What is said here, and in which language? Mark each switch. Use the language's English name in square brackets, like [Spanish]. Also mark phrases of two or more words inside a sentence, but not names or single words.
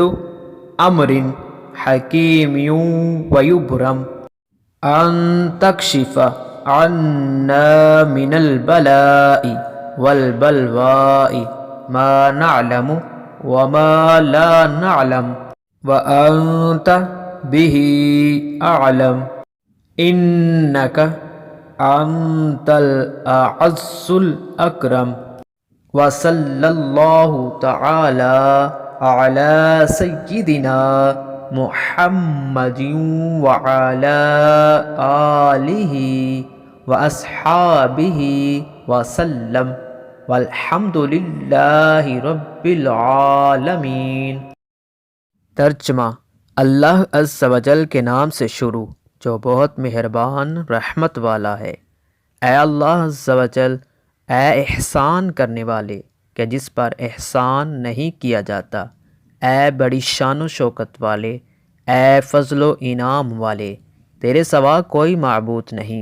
[Arabic] أمر حكيم ويبرم أن تكشف عنا من البلاء وال بلواء ما نعلم وما لا نعلم وأنت به أعلم إنك أنت الأعز الأكرم وصلى الله تعالى على سيدنا محمد وعلى آله وأصحابه وسلم والحمد لله رب العالمين. [Urdu] तर्जुमा। अल्लाह [Arabic] عز وجل [Urdu] کے نام سے شروع جو بہت مہربان رحمت والا ہے. اے اللہ [Arabic] عز وجل, [Urdu] اے احسان کرنے والے کہ جس پر احسان نہیں کیا جاتا، اے بڑی شان و شوکت والے، اے فضل و انعام والے، تیرے سوا کوئی معبود نہیں.